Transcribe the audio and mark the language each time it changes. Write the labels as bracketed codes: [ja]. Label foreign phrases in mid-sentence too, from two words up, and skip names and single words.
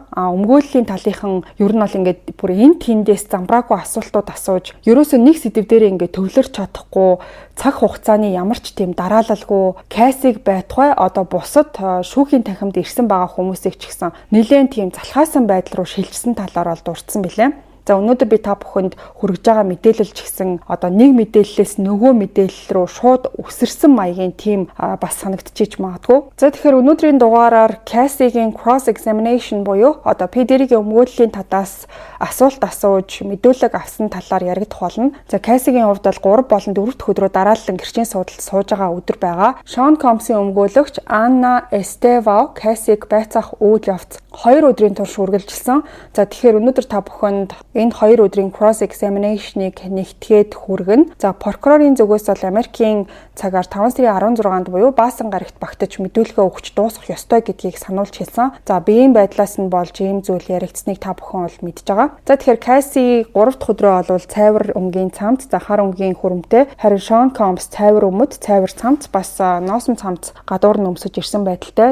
[mn] Өмгөөллийн талынхан ер нь бол ингээд бүр энэ тэндээс замбраагүй асуултууд асууж ерөөсөө нэг сэдв дээр ингээд төвлөрч чадахгүй цаг хугацааны ямар ч тийм дараалалгүй Кассиг байтугай одоо бусад шүүхийн танхимд ирсэн байгаа хүмүүсийг ч гэсэн нэлээд тийм залхаасан байдал руу шилжсэн талаар бол дурдсан билээ. За өнөөдөр би та бүхэнд хүргэж байгаа мэдээлэл ч гэсэн одоо нэг мэдээллээс нөгөө мэдээлэл рүү шууд өсөрсөн маягийн тийм бас санагдчихж магадгүй. За тэгэхээр өнөөдрийн дугаараар Кассигийн [en] cross examination [mn] буюу одоо Педиригийн өмгөөллийн татаас асуулт асууж мэдүүлэг авсан талаар яригдах болно. За Кассигийн хувьд бол 3 болон 4 дахь өдрөө дараалан гэрчийн суудалд сууж байгаа өдөр байгаа. Шон Компсийн өмгөөлөгч Анна Эстева Кассиг байцаах үйл явц 2 өдрийн турш үргэлжилсэн. За тэгэхээр өнөөдөр та бүхэнд энэ 2 өдрийн [en] cross examination- [mn] ыг нэгтгээд хүргэнэ. За прокурорын зүгээс бол Америкийн цагаар 5 сарын 16-нд буюу Баасан гарагт багтаж мэдүүлгээ өгч дуусгах ёстой гэдгийг сануулж хэлсэн. За биеийн байдлаас нь болж ийм зүйл яригдсныг та бүхэн бол мэдж байгаа. За тэгэхээр Cassie 3 дахь өдрөө бол цайвар өнгийн цамц, хар өнгийн хүрэмтэй, харин Sean Combs цайвар өмд, цайвар цамц бас ноосом цамц гадуур нь өмсөж ирсэн байдалтай.